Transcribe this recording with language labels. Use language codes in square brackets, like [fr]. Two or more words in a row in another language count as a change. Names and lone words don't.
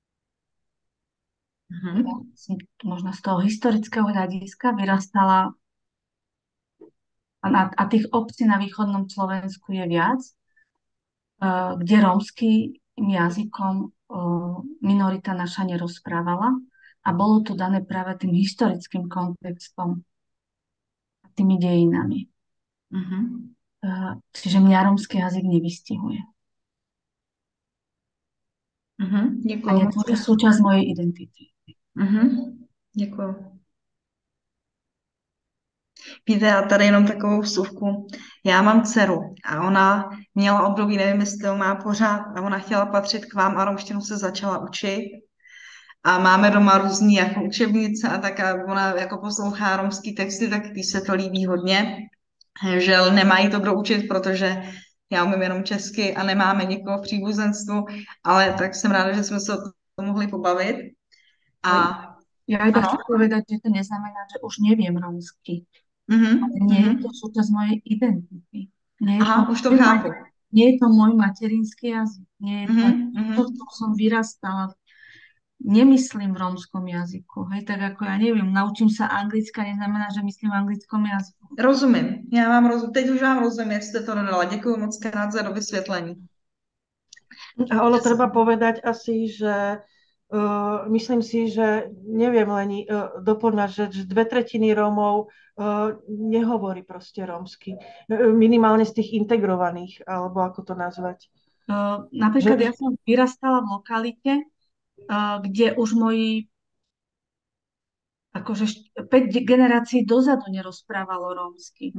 [sk] Ja som možno z toho historického hľadiska vyrastala a tých obcí na východnom Slovensku je viac, kde rómskym jazykom minorita naša nerozprávala a bolo to dané práve tým historickým kontextom a tými dejinami. Čiže mňa rómsky jazyk nevystihuje. [cs] Děkuji. [sk] A je to súčasť mojej identity. [cs] Děkuji. Víte, já tady jenom takovou vsuvku. Já mám dceru a ona měla období, nevím, jestli to má pořád, a ona chtěla patřit k vám a romštinu se začala učit. A máme doma různý jako učebnice a tak a ona jako poslouchá romský texty, tak tý se to líbí hodně. Že nemají to kdo učit, protože já umím jenom česky a nemáme nikoho v příbuzenstvu, ale tak jsem ráda, že jsme se o tom mohli pobavit. [sk] A ja iba chcem povedať, že to neznamená, že už neviem rómsky. Ale nie je to súčasť mojej identity. [cs] Už to chápu. [sk] Nie je to môj materinský jazyk. Nie je to, čo som vyrastala. Nemyslím v rómskom jazyku. Hej, tak ako ja neviem, naučím sa anglicky, neznamená, že myslím v anglickom jazyku. [cs] Rozumím. Teď už vám rozumím, jak jste to dodala. Děkuji moc krát za vysvětlení. [sk] A ono treba povedať asi, že myslím si, že neviem len doplňať, že 2/3 Rómov nehovorí proste rómsky. Minimálne z tých integrovaných, alebo ako to nazvať. Napríklad ja som vyrastala v lokalite, kde už moji akože 5 generácií dozadu nerozprávalo rómsky.